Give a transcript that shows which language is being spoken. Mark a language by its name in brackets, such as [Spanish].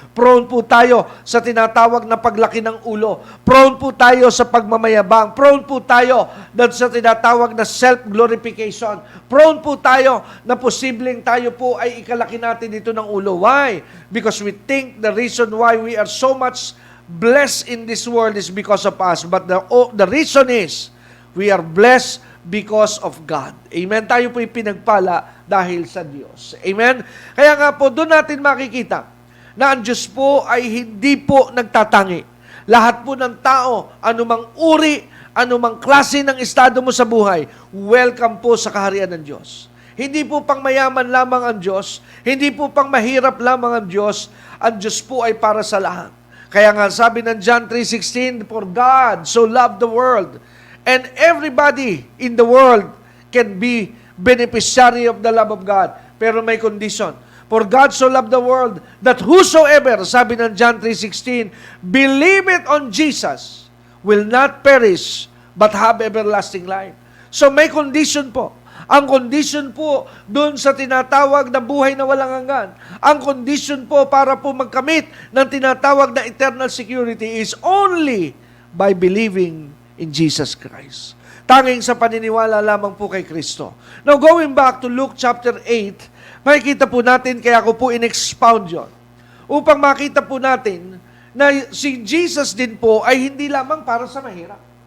[Filipino] Prone po tayo sa tinatawag na paglaki ng ulo. Prone po tayo sa pagmamayabang. Prone po tayo sa tinatawag na self-glorification. Prone po tayo na posibleng tayo po ay ikalaki natin dito ng ulo. [English] Why? Because we think the reason why we are so much blessed in this world is because of us. But the reason is, we are blessed because of God. Amen? [Filipino] Tayo po'y pinagpala dahil sa Diyos. Amen? Kaya nga po, doon natin makikita na ang Diyos po ay hindi po nagtatangi. Lahat po ng tao, anumang uri, anumang klase ng estado mo sa buhay, welcome po sa kaharian ng Diyos. Hindi po pang mayaman lamang ang Diyos, hindi po pang mahirap lamang ang Diyos po ay para sa lahat. Kaya nga sabi ng [English] John 3:16, For God so loved the world, and everybody in the world can be beneficiary of the love of God. [Filipino] Pero may condition. [English] For God so loved the world that whosoever, [Filipino] sabi ng [English] John 3:16, believe it on Jesus will not perish but have everlasting life. [Filipino] So may condition po. Ang condition po doon sa tinatawag na buhay na walang hanggan. Ang condition po para po magkamit ng tinatawag na [English] eternal security is only by believing in Jesus Christ. [Filipino] Tanging sa paniniwala lamang po kay Kristo. Now, going back to Luke chapter 8, makikita po natin, kaya ko po in-expound yun, upang makita po natin na si Jesus din po ay hindi lamang para sa mahirap.